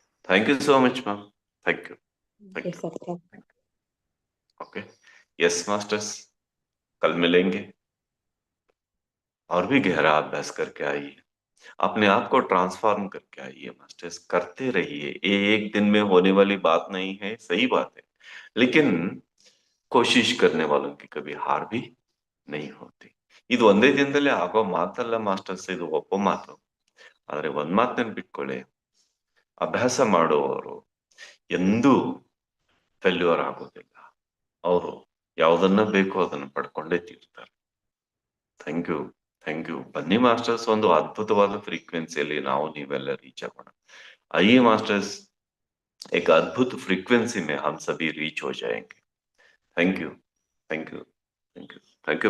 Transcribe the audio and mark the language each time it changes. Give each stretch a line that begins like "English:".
Hindi: Thank you so much ma'am, thank you. Okay, yes masters, कल मिलेंगे और भी गहरा अभ्यास करके आइए, अपने आप को ट्रांसफॉर्म करके आइए मास्टर्स, करते रहिए। ये एक दिन में होने वाली बात नहीं है, सही बात है, लेकिन कोशिश करने वालों की कभी हार भी नहीं होती।
Kannada: ಇದು ಒಂದೇ ದಿನದಲ್ಲಿ ಆಗೋ ಮಾತಲ್ಲ ಮಾಸ್ಟರ್ಸ್, ಇದು ಒಪ್ಪೋ ಮಾತು. ಆದ್ರೆ ಒಂದ್ ಮಾತು ನೆನ್ಪಿಟ್ಕೊಳ್ಳಿ, ಅಭ್ಯಾಸ ಮಾಡುವವರು ಎಂದೂ ಫೇಲ್ಯೂರ್ ಆಗೋದಿಲ್ಲ. ಅವರು ಯಾವುದನ್ನ ಬೇಕೋ ಅದನ್ನ ಪಡ್ಕೊಂಡೇ ತೀರ್ತಾರೆ. Thank you, thank you. ಬನ್ನಿ ಮಾಸ್ಟರ್ಸ್, ಒಂದು ಅದ್ಭುತವಾದ ಫ್ರೀಕ್ವೆನ್ಸಿಯಲ್ಲಿ ನಾವು ನೀವೆಲ್ಲ ರೀಚ್ ಆಗೋಣ.
Hindi: आइए मास्टर्स, एक अद्भुत फ्रीक्वेंसी में हम सभी रीच हो जाएंगे। Thank you, thank you, thank you, thank you.